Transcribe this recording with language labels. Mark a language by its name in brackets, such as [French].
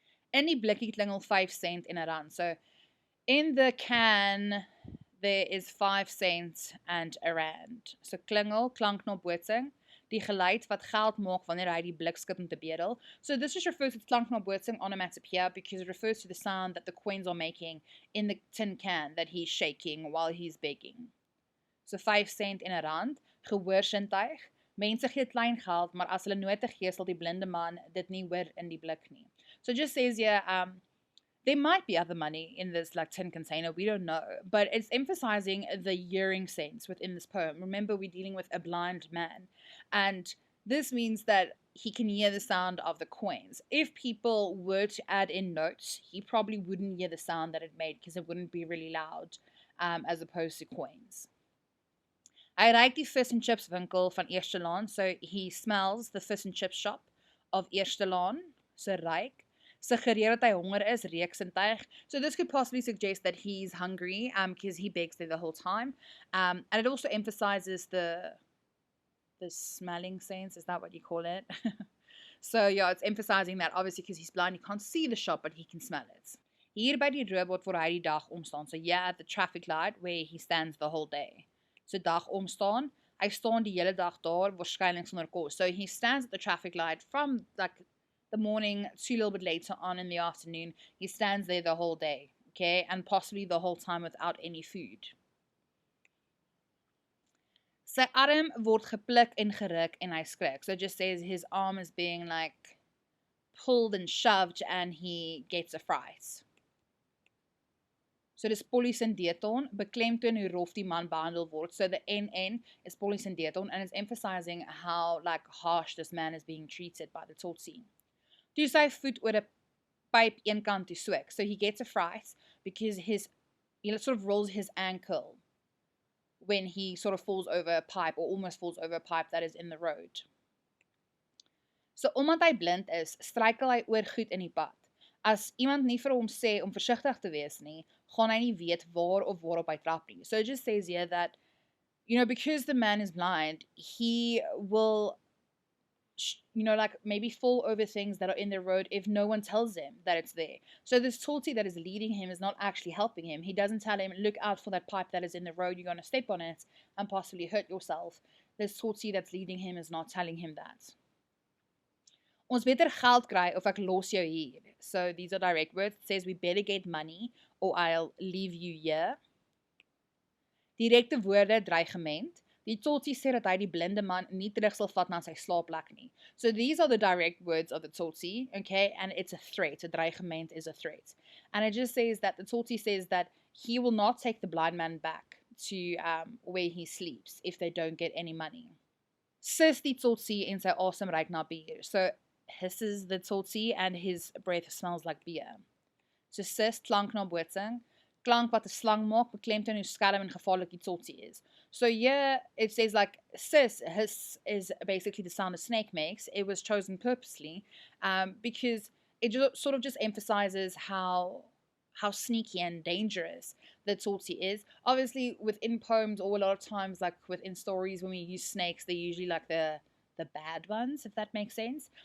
[Afrikaans] In die blikkie klingel 5 cent en 'n rand. [English] So in the can, there is 5 cents and a rand. [Afrikaans] So klingel, klanknabootsing, die geluid wat geld maak wanneer hy die blikskip moet bedel. [English] So this just refers to klanknabootsing, onomatopoeia, because it refers to the sound that the coins are making in the tin can that he's shaking while he's begging. [Afrikaans] So 5 cent en 'n rand, gehoorsintuig. Mense gee klein geld, maar as hulle note gee, sal die blinde man dit nie hoor in die blik nie. [English] So it just says here, there might be other money in this like tin container, we don't know, but it's emphasizing the hearing sense within this poem. Remember, we're dealing with a blind man, and this means that he can hear the sound of the coins. If people were to add in notes, he probably wouldn't hear the sound that it made because it wouldn't be really loud, as opposed to coins. [Afrikaans] Hy ruik die fish and chips winkel van Eerstelaan, [English] so he smells the fish and chips shop of Eerstelaan, so ruik. [Afrikaans] suggereer dat hy honger is, reuksintuig. [English] So this could possibly suggest that he's hungry, because he begs there the whole time. And it also emphasizes the smelling sense, is that what you call it? So yeah, it's emphasizing that obviously because he's blind, he can't see the shop, but he can smell it. [Afrikaans] Hier by die robot waar hy die dag omstaan. [English] So yeah, at the traffic light where he stands the whole day. [Afrikaans] So dag omstaan, hy staan die hele dag daar, waarskynlik sonder kos. [English] So he stands at the traffic light from like the morning to a little bit later on in the afternoon. He stands there the whole day, okay, and possibly the whole time without any food. [Afrikaans] Sy arm word gepluk en geruk en hy skrik. [English] So it just says his arm is being like pulled and shoved and he gets a fright. [Afrikaans] So dis polysyndeton, beklemtoon hoe rof die man behandel word. [English] So the NN is polysyndeton and it's emphasizing how like harsh this man is being treated by the Tsotsi. [Afrikaans] Toe sy voet oor 'n pyp een kant toe swik. [English] So he gets a fright because he sort of rolls his ankle when he sort of falls over a pipe or almost falls over a pipe that is in the road. [Afrikaans] So omdat hy blind is, struikel hy oor goed in die pad. As iemand nie vir hom sê om versigtig te wees nie, gaan hy nie weet waar of waarop hy trap nie. [English] So it just says here that, because the man is blind, he will, like maybe fall over things that are in the road if no one tells him that it's there. So this Tsotsi that is leading him is not actually helping him. He doesn't tell him, look out for that pipe that is in the road, you're going to step on it and possibly hurt yourself. This Tsotsi that's leading him is not telling him that. [Afrikaans] Ons beter geld kry of ek los jou hier. [English] So these are direct words. It says we better get money or I'll leave you here. [Afrikaans] Direkte woorde, dreigement. Die Tsotsi sê dat hy die blinde man nie terug sal vat na sy slaapplek nie. [English] So these are the direct words of the Tsotsi, okay? And it's a threat. A dreigement is a threat. And it just says that the Tsotsi says that he will not take the blind man back to where he sleeps if they don't get any money. [Afrikaans] Sis die Tsotsi en sy asem ruik na bier. [English] So hisses the Tsotsi and his breath smells like beer. [Afrikaans] So sis, klank na bootsing. Klank wat 'n slang maak, beklemtoon hoe skelm en gevaarlik die Tsotsi is. [English] So here it says like sis, hiss is basically the sound a snake makes. It was chosen purposely because it sort of just emphasizes how sneaky and dangerous the Tsotsi is. Obviously within poems or a lot of times like within stories when we use snakes, they're usually like the bad ones, if that makes sense.